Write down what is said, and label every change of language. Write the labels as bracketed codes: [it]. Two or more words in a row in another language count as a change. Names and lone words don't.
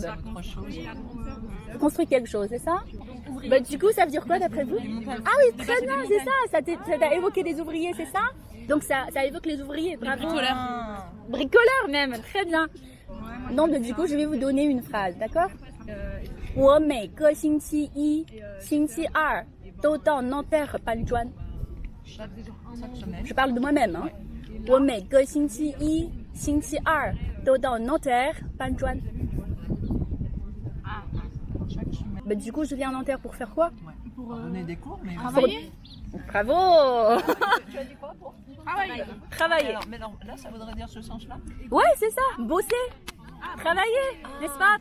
[fr] autre chose. Construire quelque chose, c'est ça? Bah, du coup, ça veut dire quoi d'après vous? Ah oui, très bien, c'est ça. Ça t'a évoqué des ouvriers, c'est ça? Donc ça évoque les ouvriers, bravo. Bricoleurs même, très bien. Donc du coup, je vais vous donner une phrase, d'accord? [zh] 我每个星期一、星期二都到 Nanterre 搬砖. [fr] Chaque semaine. Je parle de moi-même. Hein. [zh] 我每个星期一、星期二都到 Nanterre 搬砖. [fr] Chaque semaine. Bah, du coup, je viens à Nanterre pour faire quoi? Ouais. Pour donner des cours, mais travailler. Bravo. Tu as dit quoi pour Travailler. Travailler. Alors, mais non, là, ça voudrait dire ce sens-là. Ouais, c'est ça. Bosser. Travailler, n'est-ce pas?